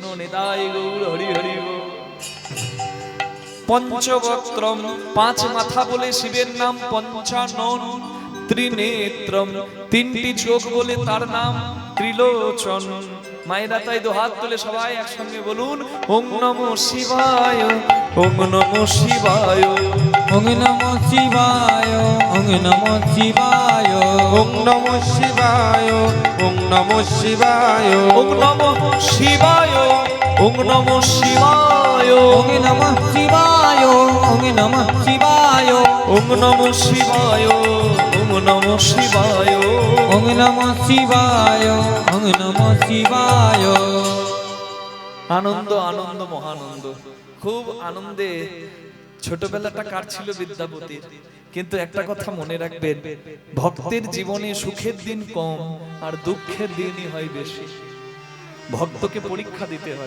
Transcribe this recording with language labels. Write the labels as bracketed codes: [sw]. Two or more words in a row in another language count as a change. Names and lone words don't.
[bn] নিতাই গৌর হরি হরি। পঞ্চবক্ত্রম 5 মাথা বলে শিবের নাম পঞ্চানন। ত্রিনেত্রম 3টি চোখ বলে তার নাম ত্রিলোচন। মায়েরা তাই 2 হাত তুলে সবাই একসঙ্গে বলুন, [sa] ওম নমঃ শিবায়, ওম নমঃ শিবায়, ওং নমঃ শিবায়, ওং নমঃ শিবায়, ওং নমঃ শিবায়, ওং নমঃ শিবায়, ওম নমঃ শিবায়, ওম নমঃ শিবায়, ওং নমঃ শিবায়, ওং নমঃ শিবায়, ওম নমঃ শিবায়, ওম নমঃ শিবায়, ওং নমঃ শিবায়, ওং নমঃ শিবায়। [bn] আনন্দ আনন্দ মহানন্দ। খুব আনন্দে ছোটবেলাটা কাটছিল বিদ্যাপতির। কিন্তু একটা কথা মনে রাখবেন, ভক্তের জীবনে সুখের দিন কম আর দুঃখের দিনই হয় বেশি। ভক্তকে পরীক্ষা দিতে হয়।